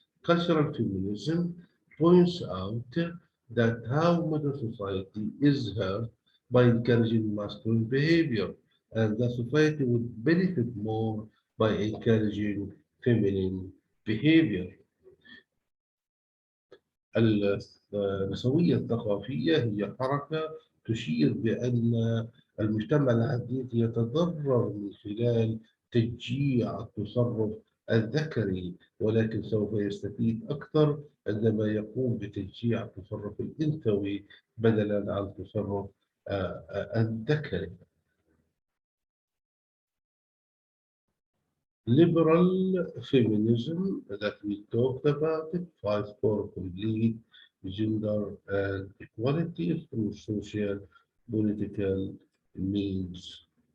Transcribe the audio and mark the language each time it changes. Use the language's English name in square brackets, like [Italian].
[English] Cultural feminism points out that how modern society is hurt by encouraging masculine behavior, and that society would benefit more by encouraging feminine behavior. [Arabic] النسوية الثقافية هي حركة تشير بأن المجتمع الحديث يتضرر من خلال تشجيع التصرف الذكري، ولكن سوف يستفيد أكثر عندما يقوم بتشجيع التصرف الأنثوي بدلا عن التصرف الذكري. [English] Liberal feminism that we talked about it fights for complete gender and equality through social political means.